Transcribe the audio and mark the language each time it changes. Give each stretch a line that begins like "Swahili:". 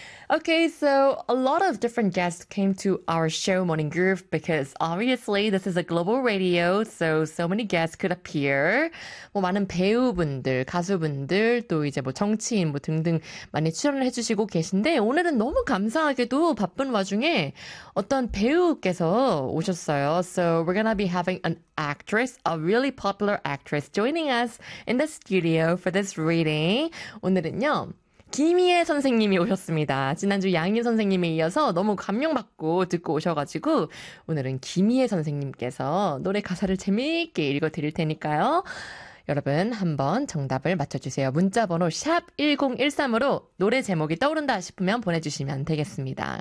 English: Okay, so a lot of different guests came to our show Morning Groove because obviously this is a global radio, so many guests could appear.
Korean: 뭐 많은 배우분들, 가수분들, 또 이제 뭐 정치인 뭐 등등 많이 출연을 해주시고 계신데 오늘은 너무 감사하게도 바쁜 와중에 어떤 배우께서 오셨어요.
English: So we're gonna be having an actress, a really popular actress, joining us in the studio for this reading.
Korean: 오늘은요. 김희애 선생님이 오셨습니다. 지난주 양희 선생님에 이어서 너무 감명받고 듣고 오셔가지고 오늘은 김희애 선생님께서 노래 가사를 재미있게 읽어드릴 테니까요. 여러분 한번 정답을 맞춰주세요. 문자번호 샵1013으로 노래 제목이 떠오른다 싶으면 보내주시면 되겠습니다.